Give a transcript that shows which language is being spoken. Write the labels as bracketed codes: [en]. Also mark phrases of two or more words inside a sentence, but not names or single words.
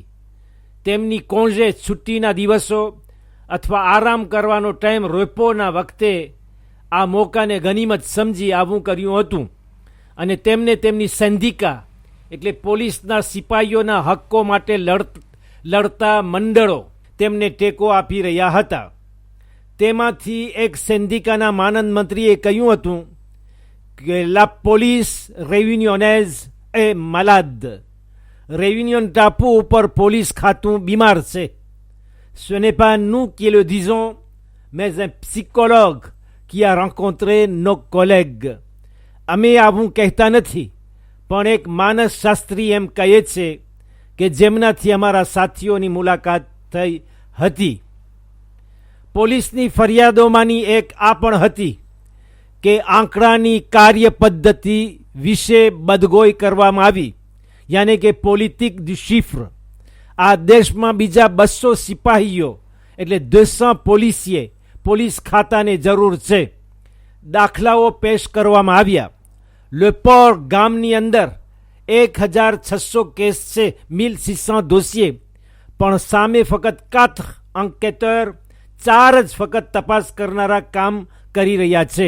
[gu] તેમની કોંજે છુટ્ટીના દિવસો અથવા આરામ કરવાનો ટાઈમ રોપોના વખતે આ મોકાને ગનીમત સમજી આવું કર્યું હતું અને તેમને તેમની સંધિકા એટલે પોલીસના સિપાહીઓના હક્કો માટે લડતા મંડળો તેમને ટેકો આપી રહ્યા હતા. તેમાંથી એક સંધિકાના માનદ મંત્રીએ કહ્યું હતું કે [fr] la police réunionnaise est malade. [gu] રેયુનિયન ટાપુ ઉપર પોલીસ ખાતું બીમાર છે. [fr] Ce n'est pas nous qui le disons, mais un psychologue qui a rencontré nos collègues. [gu] અમે આવું કહેતા નથી, પણ એક માનસશાસ્ત્રી એમ કહે છે કે જેમનાથી અમારા સાથીઓની મુલાકાત થઈ હતી. પોલીસની ફરિયાદોમાંની એક આ પણ હતી કે આંકડાની કાર્ય પદ્ધતિ વિશે બદગોઈ કરવામાં આવી, યાની કે [fr] politique du chiffre. [gu] આ દેશમાં બીજા 200 સિપાહીઓ એટલે 200 પોલીસીએ પોલીસ ખાતાને જરૂર છે. દાખલાઓ પેશ કરવામાં આવ્યા. લેપોર ગામની અંદર 1600 કેસ છે, 1600 દોષીએ, પણ સામે ફક્ત 4 enquêteurs, 4 જ ફક્ત તપાસ કરનારા કામ કરી રહ્યા છે.